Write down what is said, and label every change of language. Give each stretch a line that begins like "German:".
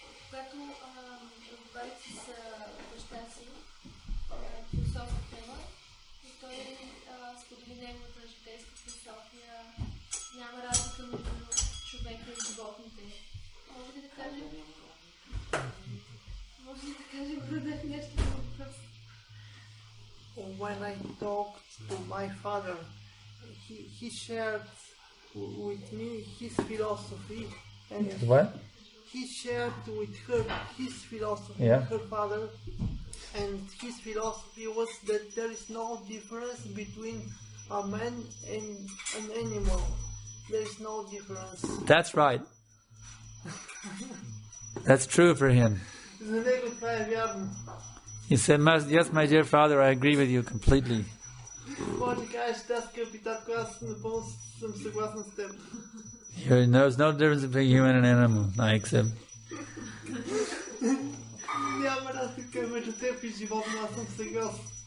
Bulgarian: Когато разговарях с баща си, философска тема, и той сподели неговата житейска философия, няма разлика между човека и животните. Може ли да кажем? Може ли да кажем нещо за въпрос?
English: When I talked to my father, he shared with me his philosophy, and What? he shared with her his philosophy, Yeah. her father, and his philosophy was that there is no difference between a man and an animal. There is no difference. That's right. That's true for him.
Bulgarian: За него това е вярно.
English: He said, yes, my dear father, I agree with you completely.
Bulgarian: Може да кажеш, да, скъпи татко, аз напълно съм съгласен с теб.
English: There's no difference between human and animal, I accept.
Bulgarian: Няма разлика между теб и животно, аз съм съгласен.